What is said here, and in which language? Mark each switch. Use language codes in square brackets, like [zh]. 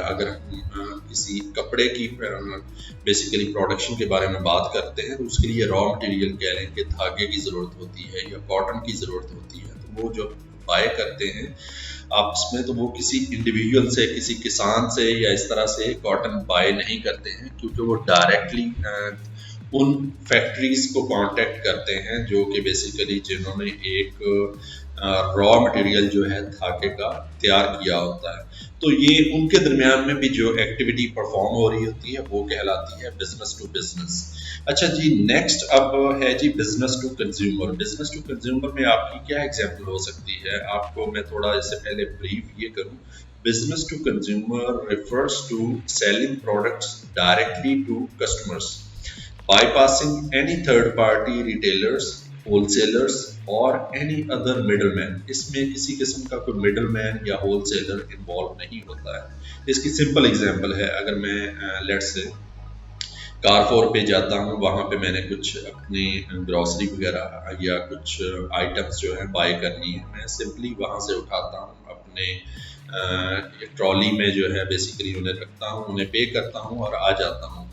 [hi] अगर हम किसी कपड़े की बेसिकली प्रोडक्शन के बारे में बात करते हैं तो उसके लिए रॉ मटेरियल कह लें कि धागे की ज़रूरत होती है या कॉटन की ज़रूरत होती है, तो वो जो बाय करते हैं आपस में, तो वो किसी इंडिविजुअल से, किसी किसान से या इस तरह से कॉटन बाय नहीं करते हैं, क्योंकि वो डायरेक्टली उन फैक्ट्रीज को कांटेक्ट करते हैं जो कि बेसिकली जिन्होंने एक रॉ मटेरियल जो है धागे का तैयार किया होता है। तो ये उनके दरमियान में भी जो एक्टिविटी परफॉर्म हो रही होती है वो कहलाती है बिजनेस टू बिजनेस। अच्छा जी, नेक्स्ट अब है जी business to consumer. Business to consumer में आपकी क्या एग्जांपल हो सकती है? आपको मैं थोड़ा इससे पहले ब्रीफ ये करूं। [en] Business to consumer refers to selling products directly to customers, bypassing any third party retailers, wholesalers or any other middleman। [hi] इसमें किसी किस्म का कोई मिडलमैन या होलसेलर इन्वॉल्व नहीं होता है। इसकी सिंपल एग्जांपल है, अगर मैं लेट्स से कारफोर पे जाता हूँ, वहाँ पे मैंने कुछ अपनी ग्रॉसरी वगैरह या कुछ आइटम्स जो है बाय करनी है, मैं सिंपली वहाँ से उठाता हूँ अपने ट्रॉली में जो है बेसिकली उन्हें रखता हूँ, उन्हें पे करता हूँ और आ जाता हूँ।